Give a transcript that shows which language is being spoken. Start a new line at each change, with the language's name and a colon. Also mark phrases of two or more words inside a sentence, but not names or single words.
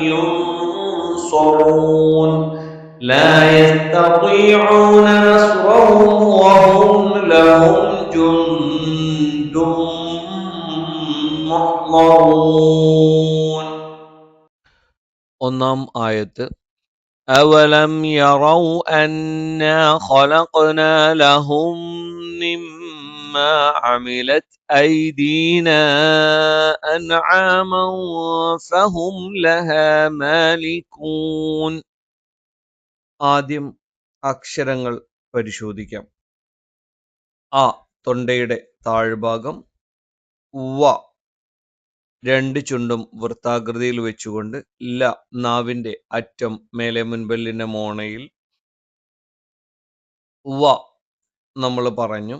Arabic: ينصرون لا يستطيعون نصرهم وهم لهم جند محضرون.
Malayalam: ഒന്നാം ആയത്ത്
Arabic: أولم يروا أنا خلقنا لهم مما عملت أيدينا أنعاما فهم لها مالكون.
Malayalam: ആദ്യം അക്ഷരങ്ങൾ പരിശോധിക്കാം. ആ തൊണ്ടയുടെ താഴ്ഭാഗം, വ രണ്ട് ചുണ്ടും വൃത്താകൃതിയിൽ വെച്ചുകൊണ്ട്, ല നാവിന്റെ അറ്റം മേലെ മുൻപല്ലിന്റെ മോണയിൽ, വ നമ്മൾ പറഞ്ഞു.